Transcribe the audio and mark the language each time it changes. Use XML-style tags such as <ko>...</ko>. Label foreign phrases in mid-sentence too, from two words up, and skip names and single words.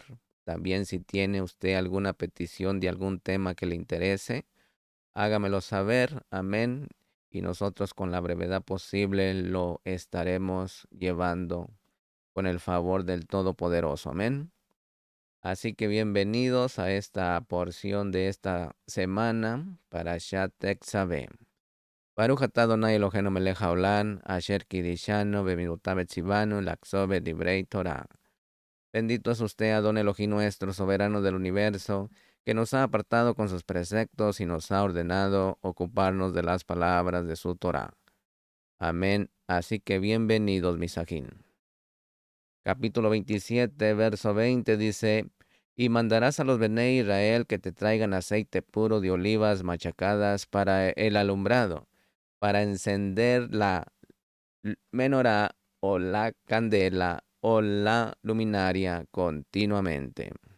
<es>También si tiene usted alguna petición de algún tema que le interese, hágamelo saber, amén, y nosotros con la brevedad posible lo estaremos llevando con el favor del Todopoderoso, amén. Así que bienvenidos a esta porción de esta semana para Tetzaveh.</es> <he>ברוך אתה אדוני אלוהינו מלך העולם, אשר קדשנו במצוותיו וצונו לעסוק בדברי תורה.</he> <es>Bendito es usted, Adón Elohim nuestro, soberano del universo, que nos ha apartado con sus preceptos y nos ha ordenado ocuparnos de las palabras de su Torah. Amén. Así que bienvenidos, misajín. Capítulo 27, verso 20 dice: Y mandarás a los Bene Israel que te traigan aceite puro de olivas machacadas para el alumbrado, para encender la menorá o la candela o la luminaria continuamente.</es>